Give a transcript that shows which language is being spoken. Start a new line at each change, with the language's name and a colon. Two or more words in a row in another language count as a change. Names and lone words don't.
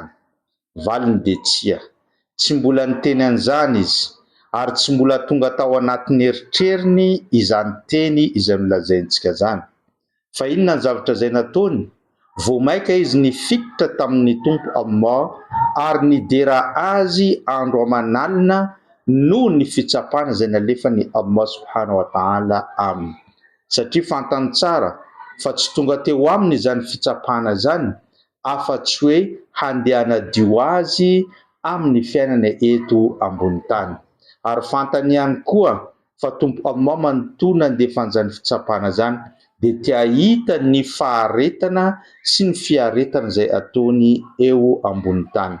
Malagasy: Valiny de tsia, tsy mbola niteny an'izany izy, ary tsy mbola tonga tao anatin'ny eritreriny izany teny izay nolazaintsika zany. Fa inona ny zavatra izay nataony? Vomaika izy nifikitra tamin'ny tompo Allah ary nidera azy andro aman'alina noho ny fitsapana izay nalefany Allah
Arabic: سبحانه وتعالى
Malagasy: aminy. Satria fantany tsara fa tsy tonga teo aminy izany fitsapana zany afa-tsy hoe handeha hanadio azy amin'ny fiainana eto ambony tany. Ary fantany ihany koa fa tompo Allah manontolo nandefan'izany fitsapana zany dia tia hita ny faharetana sy ny fiaretana izay ataony eo ambony tany.